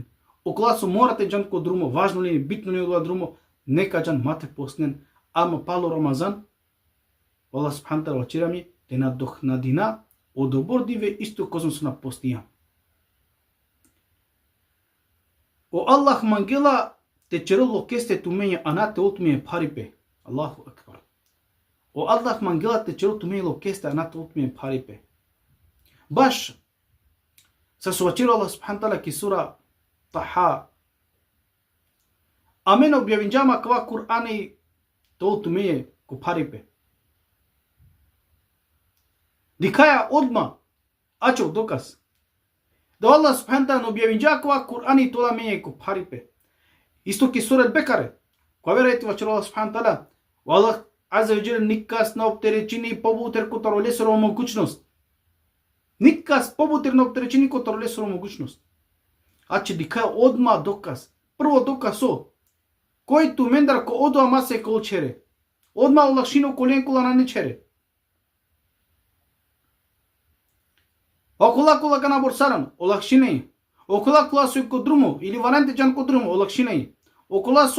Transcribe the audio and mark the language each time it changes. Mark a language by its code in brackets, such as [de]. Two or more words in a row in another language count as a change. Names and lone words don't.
[rom] Окола со морате джан ко друмо, важно ли, битно ли одва друмо, нека джан мате постинен, ама пало Рамазан, [ar] الله سبحانه تعالى [rom] вачирами, те надохнадина, одобор диве исто козум со на постија. O Allah mangela te cerullo keste tumenja anate ultime paripe. [ar] الله أكبر. [rom] O Allah mangela te cerullo tumenja keste anate ultime paripe. Baš sa suvačiro [ar] الله سبحانه تعالى [rom] ki sura Taha. Amen objavinjama kva Kur'ani to ultime ko paripe. Dikaja odma ačo dokaz. Da [ar] الله سبحانه تعالى [rom] objavinja kva Kur'ani tola menje ko paripe. Isto ki sura Al-Bekare. Ko verujete vachiro [ar] الله سبحانه تعالى, الله عز وجل [rom] nikas na opterećini pobuter ko tarolesoro mogućnost. Nikas pobuter na opterećini ko tarolesoro mogućnost. A će dikaja odma dokaz. [bs] Prvo dokaz [rom] so. Koji tu mendar ko odva mase kolčere. Odma olakšino kolenkula na nečere. Окола ка наборсарам, олакшинај. Окола со ко друмо или варанте джан ко друмо, олакшинај.